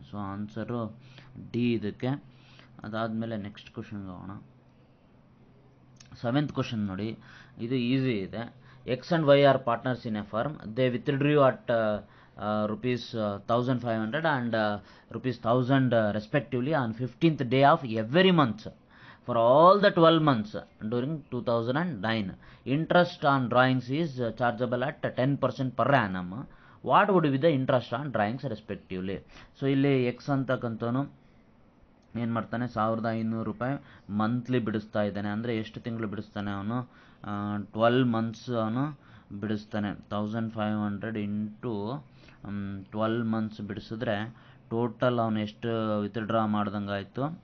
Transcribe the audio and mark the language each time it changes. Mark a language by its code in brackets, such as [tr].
[kn] So answer D ಇದಕ್ಕೆ. ಅದಾದಮೇಲೆ next ಕ್ವಶನ್ಗೆ ಹೋಗೋಣ. 7th ಕ್ವಶನ್ ನೋಡಿ, ಇದು ಈಸಿ ಇದೆ. [en] X and Y are partners in a firm. They withdrew at rupees 1500 and rupees 1000 respectively on 15th day of every month for all the 12 months during 2009. Interest on drawings is chargeable at 10% per annum. What would be the interest on drawings respectively? [kn] So ಇಲ್ಲಿ X ಅಂತಕ್ಕಂಥವನು ಏನು ಮಾಡ್ತಾನೆ, 1500 ರೂಪಾಯಿ monthly ಬಿಡಿಸ್ತಾ ಇದ್ದಾನೆ. ಅಂದರೆ ಎಷ್ಟು ತಿಂಗಳು ಬಿಡಿಸ್ತಾನೆ ಅವನು? 12 months ಅವನು ಬಿಡಿಸ್ತಾನೆ. 1500 ಇಂಟು 12 months ಬಿಡಿಸಿದ್ರೆ ಟೋಟಲ್ ಅವನು ಎಷ್ಟು ವಿತ್ಡ್ರಾ ಮಾಡ್ದಂಗೆ ಆಯಿತು?